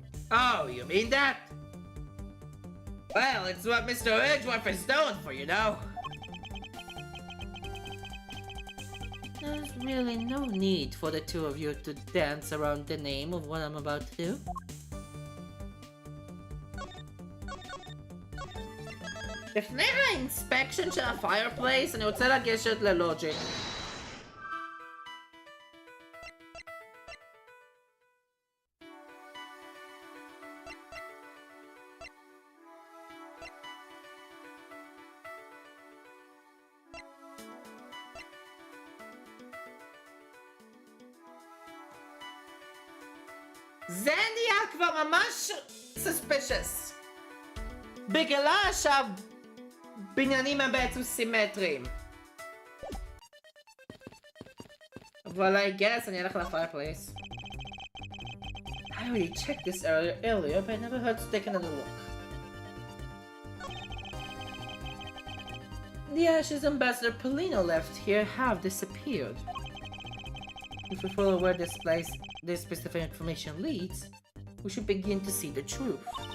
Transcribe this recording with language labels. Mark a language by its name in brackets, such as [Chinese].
[English] Oh, you mean that? Well, it's what Mr. Edgeworth is known for, you know. There's really no need for the two of you to dance around the name of what I'm about to do. [Hebrew] לפני האינספקשן של הפיירפלייס, אני רוצה לגשת ללוג'יק. זה נהיה כבר ממש [English] suspicious. [Hebrew] בגלל שהבניינים הם בעצם סימטריים. אבל [English] I guess [Hebrew] אני אלך לפיירפלייס. [English] I already checked this earlier, but I never heard to take another look. The ashes Ambassador Polino left here have disappeared. If we follow where this specific information leads, we should begin to see the truth.